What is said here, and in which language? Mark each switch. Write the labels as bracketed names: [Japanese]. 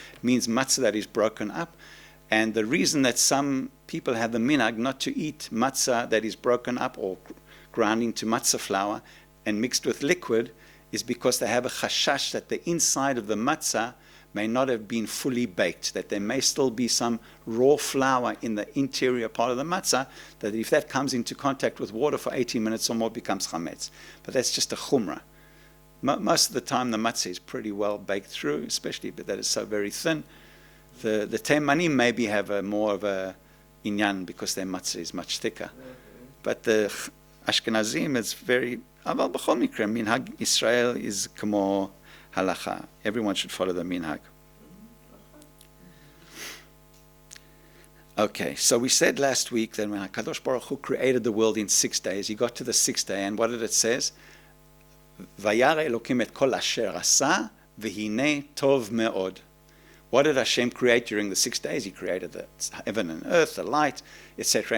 [English] It means matzah that is broken up. And the reason that some people have the minhag not to eat matzah that is broken up or ground into matzah flour and mixed with liquid is because they have a chashash that the inside of the matzah may not have been fully baked, that there may still be some raw flour in the interior part of the matzah, that if that comes into contact with water for 18 minutes or more, it becomes chametz. But that's just a chumrah. Most of the time the matzah is pretty well baked through, especially but that is so very thin. The Teimanim maybe have more of a inyan because their matzah is much thicker. But the Ashkenazim is very... [Hebrew] אבל בכל מקרה, מנהג ישראל is כמו halacha. [English] Everyone should follow the minhag. Okay, so we said last week that when HaKadosh Baruch Hu created the world in 6 days, he got to the 6th day, and what did it say? [Hebrew] Vayare Elokim et kol asher asa, v'hine tov me'od. [English] What did Hashem create during the 6 days? He created the heaven and earth, the light, etc.